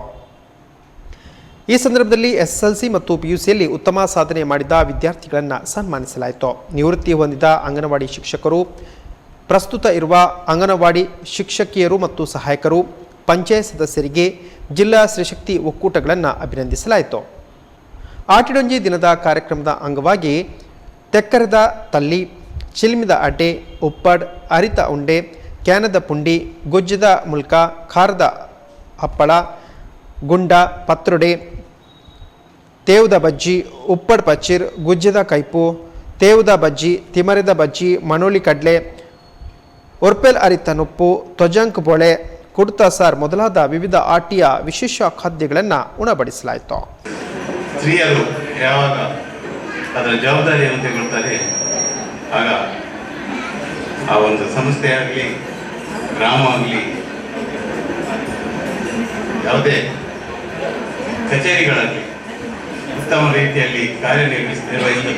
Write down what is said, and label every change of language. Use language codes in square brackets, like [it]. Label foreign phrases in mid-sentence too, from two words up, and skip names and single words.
[kn] ಈ ಸಂದರ್ಭದಲ್ಲಿ ಎಸ್ಎಸ್ಎಲ್ಸಿ ಮತ್ತು ಪಿಯುಸಿಯಲ್ಲಿ ಉತ್ತಮ ಸಾಧನೆ ಮಾಡಿದ ವಿದ್ಯಾರ್ಥಿಗಳನ್ನು ಸನ್ಮಾನಿಸಲಾಯಿತು. ನಿವೃತ್ತಿ ಹೊಂದಿದ ಅಂಗನವಾಡಿ ಶಿಕ್ಷಕರು, ಪ್ರಸ್ತುತ ಇರುವ ಅಂಗನವಾಡಿ ಶಿಕ್ಷಕಿಯರು ಮತ್ತು ಸಹಾಯಕರು, ಪಂಚಾಯತ್ ಸದಸ್ಯರಿಗೆ ಜಿಲ್ಲಾ ಸ್ತ್ರೀಶಕ್ತಿ ಒಕ್ಕೂಟಗಳನ್ನು ಅಭಿನಂದಿಸಲಾಯಿತು. ಆಟಿಡೊಂಜಿ ದಿನದ ಕಾರ್ಯಕ್ರಮದ ಅಂಗವಾಗಿ ತೆಕ್ಕರದ ತಲ್ಲಿ, ಚಿಲ್ಮಿದ ಅಡ್ಡೆ, ಉಪ್ಪಡ್, ಅರಿತ ಉಂಡೆ, ಕ್ಯಾನದ ಪುಂಡಿ, ಗೊಜ್ಜದ ಮುಲ್ಕ, ಖಾರದ ಹಪ್ಪಳ, ಗುಂಡ, ಪತ್ರೊಡೆ, ತೇವದ ಬಜ್ಜಿ, ಉಪ್ಪಡ್ ಪಚ್ಚೀರ್, ಗುಜ್ಜದ ಕೈಪು, ತೇವದ ಬಜ್ಜಿ, ತಿಮರದ ಬಜ್ಜಿ, ಮಣೋಳಿ ಕಡ್ಲೆ, ಒರ್ಪೆಲ್ ಅರಿತ ನುಪ್ಪು, ತ್ವಜಂಕ್ ಬೋಳೆ, ಕುಡ್ತ ಸಾರ್ ಮೊದಲಾದ ವಿವಿಧ ಆಟಿಯ ವಿಶೇಷ ಖಾದ್ಯಗಳನ್ನು ಉಣಬಡಿಸಲಾಯಿತು. ಸ್ತ್ರೀಯರು ಯಾವಾಗ ಅದರ ಜವಾಬ್ದಾರಿಯನ್ನು ತೆಗೆದುಕೊಳ್ತಾರೆ, ಆಗ ಆ ಒಂದು ಸಂಸ್ಥೆ ಆಗಲಿ, ಗ್ರಾಮ ಆಗಲಿ, ಯಾವುದೇ ಕಚೇರಿಗಳಲ್ಲಿ ಉತ್ತಮ ರೀತಿಯಲ್ಲಿ ಕಾರ್ಯನಿರ್ವಹಿಸಲಿದೆ.